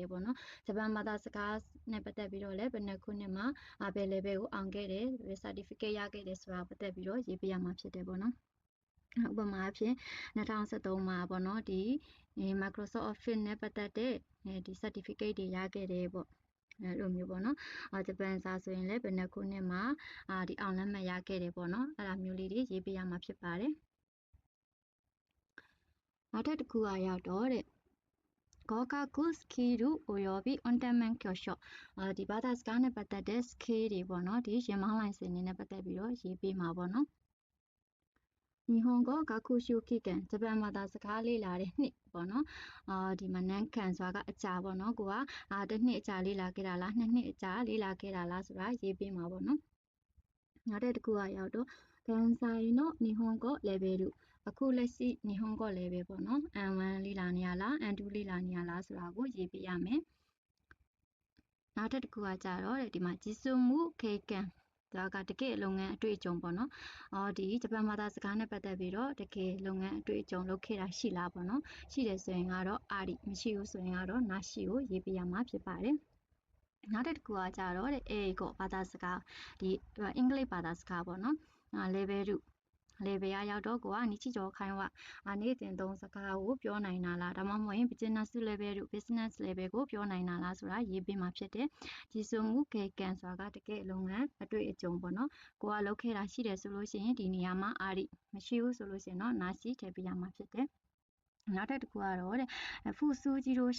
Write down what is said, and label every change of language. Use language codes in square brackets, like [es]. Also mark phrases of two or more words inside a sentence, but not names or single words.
[my] တယ်ပေါ့နော်ဂျပန်ဘာသာစကားနဲ့ပတ်သက်ပြီးတော့လည်းဘယ်နှစ်ခုနှစ်မှာဘယ် level ကိုအောင်ခဲ့တယ် certificate ရခဲ့တယ်ဆိုတာပတ်သက်ပြီးတော့ရေးပေးရမှာဖြစ်တယ်ပေါ့နော်ဥပမာအဖြစ်2013မှာပေါ့နော်ဒီ Microsoft Office နဲ့ပတ်သက်တဲ့ဒီ certificate တွေရခဲ့တယ်ပေါ့အဲ့လိုမျိုးပေါ့နော်ဂျပန်စာဆိုရင်လည်းဘယ်နှစ်ခုနှစ်မှာဒီအောင်လက်မှတ်ရခဲ့တယ်ပေါ့နော်အဲ့ဒါမျိုးလေးတွေရေးပေးရမှာဖြစ်ပါတယ် နောက်ထပ်တစ်ခုကရောက်တော့တဲ့ [ja] 合格スキルおよび運転免許証 [my] ဒီဘာသာစကားနဲ့ပတ်သက်တဲ့ skill တွေပေါ့နော်ဒီရင်မောင်းလိုင်စင်တွေနဲ့ပတ်သက်ပြီးတော့ရေးပေးမှာပေါ့နော် [ja] 日本語学習期間 [my] ဂျ ပန်ဘာသာစကားလေ့လာတဲ့နှစ်ပေါ့နော်ဒီမှာနန်းခံဆိုတာကအကြာပေါ့နော်ကိုကတစ်နှစ်အကြာလေ့လာခဲ့တာလားနှစ်နှစ်အကြာလေ့လာခဲ့တာလားဆိုတာရေးပေးမှာပေါ့နော်နောက် တစ်ခုကရောက်တော့ [ja] 現在の日本語レベル [my] အခုလက်ရှိ日本語 level ပေါ့နော် N1 လေ့လာနေရလား N2 လေ့ လာနေရလားဆိုတာကိုရေးပေးရမယ်နောက်တစ်ခုကကြတော့ဒီမှာ実務経験ဒါကတကယ်လုပ်ငန်းအတွေ့အကြုံပေါ့နော်ဒီဂျပန်ဘာသာစကားနဲ့ပတ်သက်ပြီးတော့တကယ်လုပ်ငန်းအတွေ့အကြုံလုပ်ခဲ့တာရှိလားပေါ့နော်ရှိတယ်ဆိုရင်ကတော့အာရီမရှိဘူးဆိုရင်ကတော့နာရှိကိုရေးပေးရမှာဖြစ်ပါတယ်နောက်တစ်ခုကကြတော့တဲ့英語ဘာသာစကားဒီအင်္ဂလိပ်ဘာသာစကားပေါ့နော်level 2 level ရောက်တော့ကိုက日常会話နေ့စဉ်သုံးစကားကိုပြောနိုင်တာလားဒါမှမဟုတ်ရင် [en] business level [my] တို့ [en] business level [my] ကိုပြောနိုင်တာလားဆိုတာရေးပေးမှာဖြစ်တယ်ဒီဆိုမှုကေကန်ဆိုတာကတကယ်လုပ်ငန်းအတွေ့အကြုံပေါ့နော်ကိုကလုပ်ခဲ့တာရှိတယ်ဆိုလို့ရှိရင်ဒီနေရာမှာအာရီမရှိဘူးဆိုလို့ရှိရင်တော့နာရှိထည့်ပေးရမှာဖြစ်တယ်နောက်တစ်ခုကတော့တဲ့ဖူဆူဂျီရို